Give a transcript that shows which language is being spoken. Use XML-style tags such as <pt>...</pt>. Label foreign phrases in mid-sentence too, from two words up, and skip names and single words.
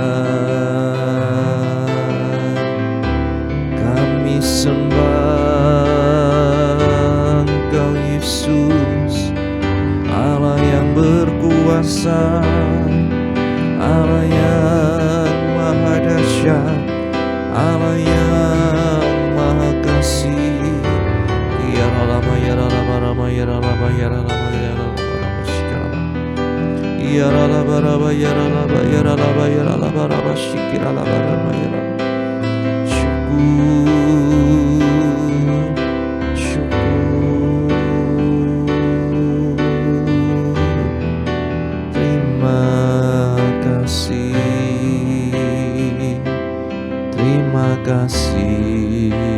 <id>Kami sembah Engkau Yesus, Allah yang berkuasa, Allah yang maha dahsyat, Allah yang maha kasih. Yaralama yaralama rama yaralama yaralama yaralama rama shikiralama. Yaralama rama yaralama yaralama yaralama rama shikiralama rama yaralama. Syukur, syukur. Terima kasih, terima kasih.</id>